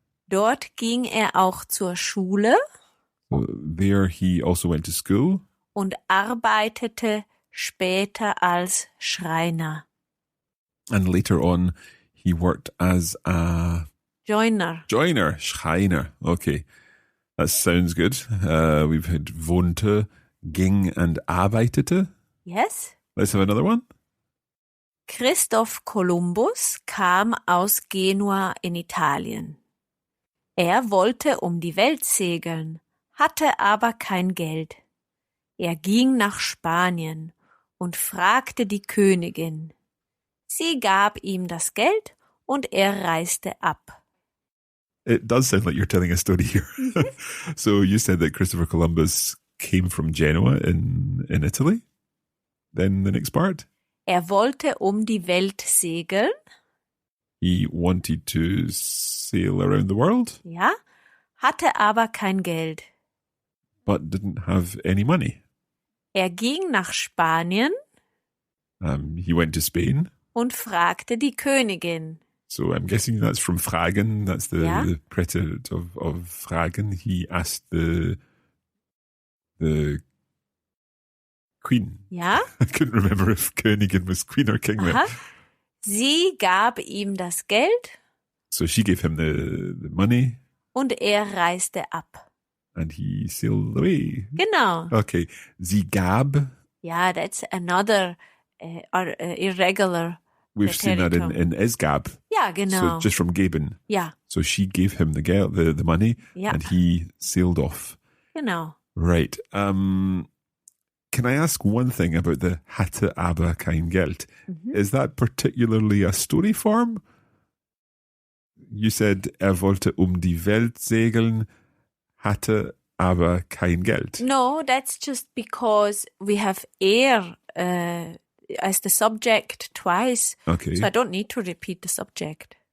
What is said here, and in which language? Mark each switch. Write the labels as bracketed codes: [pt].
[de] Dort ging er auch zur Schule [en] So there he also went to school. [de] und arbeitete später als Schreiner. [en] And later on, he worked as a Joiner. Schreiner. Okay, that sounds good. We've had wohnte, ging, and arbeitete. Yes. Let's have another one. [de] Christoph Kolumbus kam aus Genua in Italien. Er wollte um die Welt segeln, hatte aber kein Geld. Er ging nach Spanien und fragte die Königin. Sie gab ihm das Geld und er reiste ab. [en] It does sound like you're telling a story here. So you said that Christopher Columbus came from Genoa in Italy. Then the next part. [de] Er wollte um die Welt segeln. [en] He wanted to sail around the world, [de] Ja, hatte aber kein Geld. [en] but didn't have any money. [de] Er ging nach Spanien [en] He went to Spain. [de] und fragte die Königin. [en] So I'm guessing that's from fragen. That's the Yeah. Preteritum of fragen. He asked the the queen. [de] Ja? [en] I couldn't remember if Königin was queen or king. [de] Aha. Sie gab ihm das Geld [en] So she gave him the money [de] und er reiste ab. [en] and he sailed away. [de] Genau. Okay. Sie gab. [en] Ja, that's another irregular We've seen that in es gab. [de] Ja, genau. [en] So just from geben. [de] Ja, [en] So she gave him the money [de] Ja. [en] and he sailed off. [de] genau. [en] Right. Can I ask one thing about the [de] hatte aber kein Geld? [en] Is that particularly a story form? You said [de] wollte die Welt segeln, hatte aber kein Geld. [en] No, that's just because we have as the subject twice. Okay. So I don't need to repeat the subject.